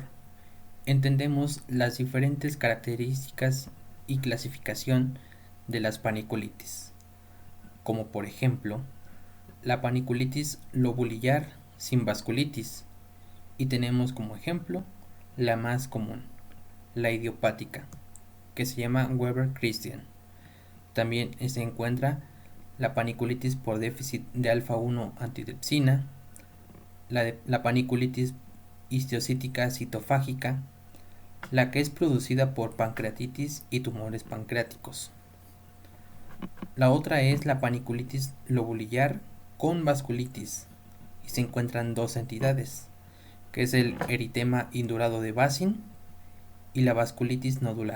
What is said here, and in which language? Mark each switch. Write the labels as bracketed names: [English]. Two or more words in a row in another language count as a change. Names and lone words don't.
[Spanish] entendemos las diferentes características y clasificación de las paniculitis, como por ejemplo, la paniculitis lobulillar sin vasculitis, y tenemos como ejemplo la más común, la idiopática, que se llama Weber-Christian. También se encuentra la paniculitis por déficit de alfa-1 antitrypsina, la paniculitis histiocytica citofágica, la que es producida por pancreatitis y tumores pancreáticos. La otra es la paniculitis lobulillar con vasculitis, y se encuentran dos entidades, que es el eritema indurado de Basin y la vasculitis nodular.